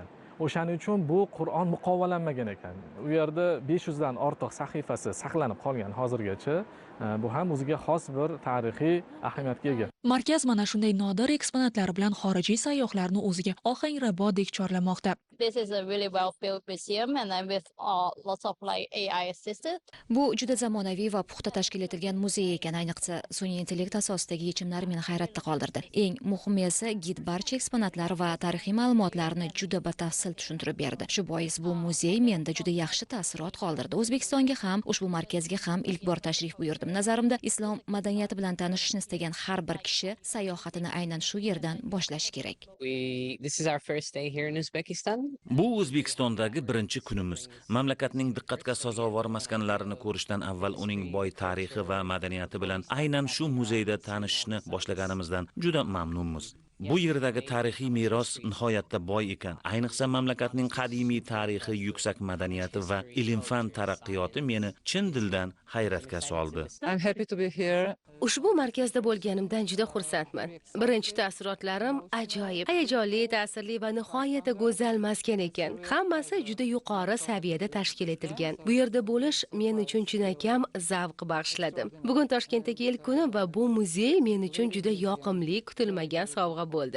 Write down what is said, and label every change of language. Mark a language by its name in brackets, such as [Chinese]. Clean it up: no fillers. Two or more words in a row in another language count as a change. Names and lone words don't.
[Uzbek] O'shaning uchun bu Qur'on muqovalanmagan ekan. U yerda 500 dan ortiq sahifasi saqlanib qolgan hozirgacha. Bu ham o'ziga xos bir tarixiy ahamiyatga ega. Markaz mana shunday nodir eksponatlar bilan xorijiy sayyohlarni o'ziga ohangrabodek chorlamoqda. [English] This is a really well-built museum and then with lots of AI assisted. [Uzbek] Bu juda zamonaviy va puxta tashkil etilgan muzey ekan, ayniqsa sun'iy intellekt asosidagi yechimlar meni hayratda qoldirdi. Eng muhimi esa gid barcha eksponatlar va tarixiy ma'lumotlarni juda batafsil tushuntirib berdi. Shu bois bu muzey menda juda yaxshi taassurot qoldirdi. O'zbekistonga ham, ushbu markazga ham ilk bor tashrif buyurdim. Nazarimda islom madaniyati bilan tanishishni istagan har bir kishi sayohatini aynan shu yerdan boshlashi kerak. [English] This is our first day here in Uzbekistan. [Uzbek] Bu O'zbekistondagi birinchi kunimiz. Mamlakatning diqqatga sazovor maskanlarini ko'rishdan avval uning boy tarixi va madaniyati bilan aynan shu muzeyda tanishishni boshlaganimizdan juda mamnunmiz. Bu yerdagi tarixiy meros nihoyatda boy ekan. Ayniqsa mamlakatning qadimiy tarixi, yuksak madaniyati va ilm-fan taraqqiyoti meni chin dildan hayratga soldi. [English] I'm happy to be here. [Uzbek] Ushbu markazda bo'lganimdan juda xursandman. Birinchi taassurotlarim ajoyib, hayajonli, ta'sirli va nihoyatda go'zal maskan ekan. Hammasi juda yuqori saviyada tashkil etilgan. Bu yerda bo'lish men uchun chinakam zavq bag'ishladi. Bugun Toshkentdagi ilk kunim va bu muzey men uchun juda yoqimli, kutilmagan sovg'a bo'ldi.